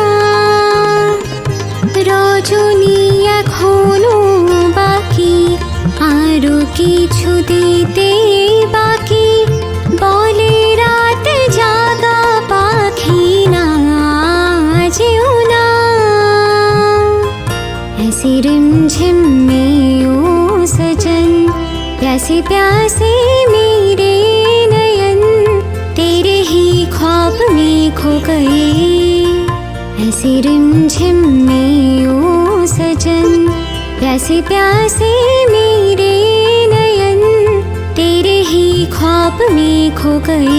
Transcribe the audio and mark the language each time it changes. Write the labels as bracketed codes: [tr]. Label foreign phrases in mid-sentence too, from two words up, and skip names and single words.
[bn] রজনী এখনো বাকি, আরো কিছু দিতে বাকি, বলে রাত জাগা পাখি না যেও না। [hi] ऐसे रिमझिम में ओ सजन, प्यासे प्यासे मेरे नयन, तेरे ही ख्वाब में खो गए। ऐसे रिमझिम में ओ सजन, प्यासे प्यासे मेरे नयन, तेरे ही ख्वाब में खो गए।